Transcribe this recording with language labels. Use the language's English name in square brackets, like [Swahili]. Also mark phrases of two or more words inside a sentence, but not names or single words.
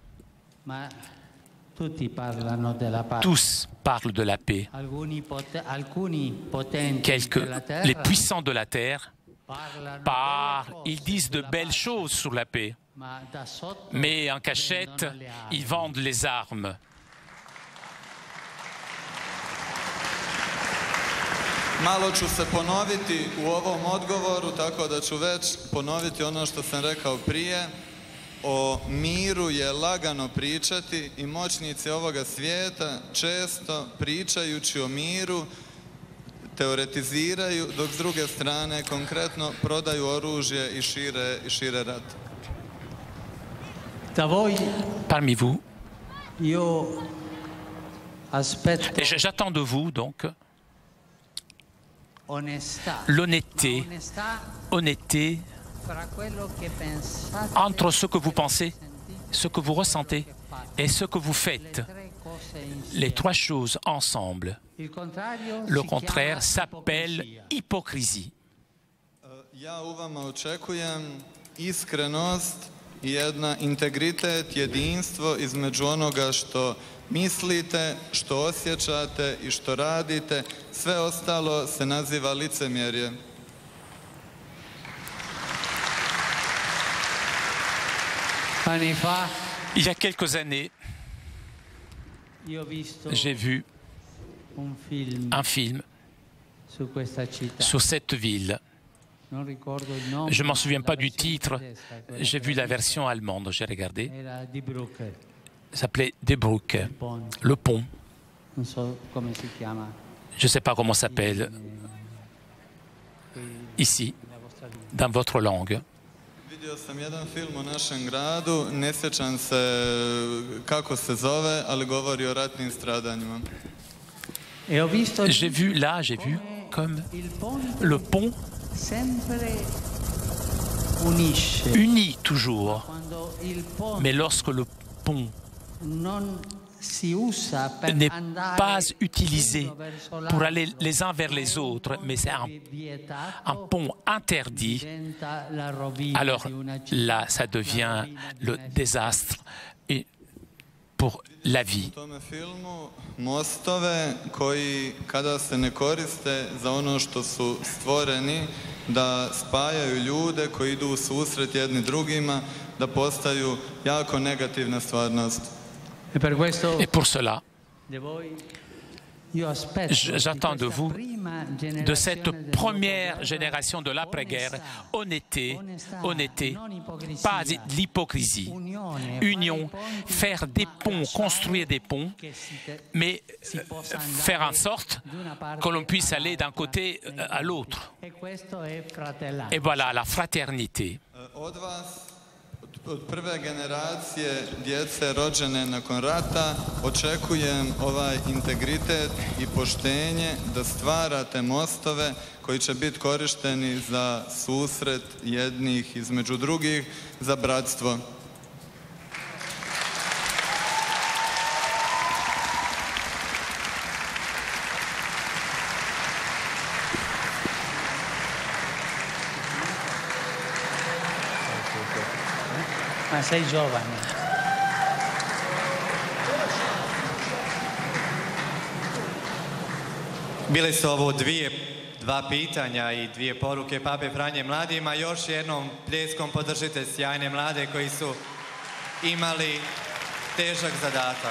[French] Tous parlent de la paix. Les puissants de la terre parlent, ils disent de belles choses sur la paix, mais en cachette, ils vendent les armes. [Croatian] Malo ću se ponoviti u ovom odgovoru, tako da ću već ponoviti ono što sam rekao prije. O miru je lagano pričati i moćnici ovoga svijeta često pričajući o miru teoretiziraju, dok s druge strane konkretno prodaju oružje i šire rat. [French] Parmi vous, j'attends de vous donc l'honnêteté entre ce que vous pensez, ce que vous ressentez et ce que vous faites. Les trois choses ensemble. Le contraire s'appelle hypocrisie. [Croatian] Ja u vama očekujem iskrenost i jedan integritet, jedinstvo između onoga što mislite, što osjećate i što radite. Sve ostalo se naziva licemjerje. [French] Il y a quelques années, j'ai vu un film sur cette ville. Je ne m'en souviens pas du titre. J'ai vu la version allemande, j'ai regardé. Ça s'appelait Die Brücke, le pont. Je ne sais pas comment ça s'appelle ici, dans votre langue. [Croatian] Vidio sam jedan film o našem gradu, ne sjećam se kako se zove, ali govori o ratnim stradanjima. [French] J'ai vu comme le pont unit toujours, mais lorsque le pont n'est pas utilisé pour aller les uns vers les autres, mais c'est un pont interdit, alors là, ça devient le désastre pour la vie. [Croatian] Mostove koji kada se ne koriste za ono što su stvoreni da spajaju ljude koji idu u susret jedni drugima, da postaju jako negativna stvarnost. [French] Et pour cela, j'attends de vous, de cette première génération de l'après-guerre, honnêteté, pas de l'hypocrisie, union, faire des ponts, construire des ponts, mais faire en sorte que l'on puisse aller d'un côté à l'autre. Et voilà, la fraternité. [Croatian] Od prve generacije djece rođene nakon rata očekujem ovaj integritet i poštenje da stvarate mostove koji će biti korišteni za susret jednih između drugih, za bratstvo. [Italian] Ma sei giovane. [Croatian] Bile su ovo dva pitanja i dvije poruke Pape Franje mladima. Još jednom pljeskom podržite sjajne mlade koji su imali težak zadatak.